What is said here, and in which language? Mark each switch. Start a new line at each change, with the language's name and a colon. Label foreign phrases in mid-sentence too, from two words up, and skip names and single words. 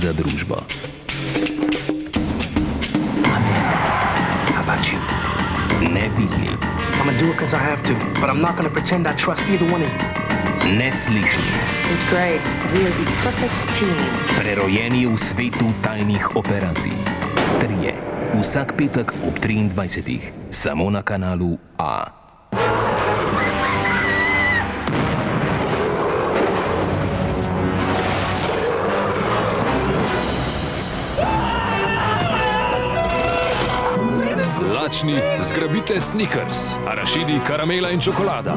Slovenian: službo.
English: How about you?
Slovenian: Nevidni,
English: I'm gonna do it because I have to, but I'm not gonna pretend I trust either one of you.
Slovenian: neslišni,
English: It's great. We are the perfect team.
Slovenian: prerojeni v svetu tajnih operacij. Trije, vsak petek ob 23. samo na kanalu A. Lačni, zgrabite Snickers, arašidi, karamela in čokolada.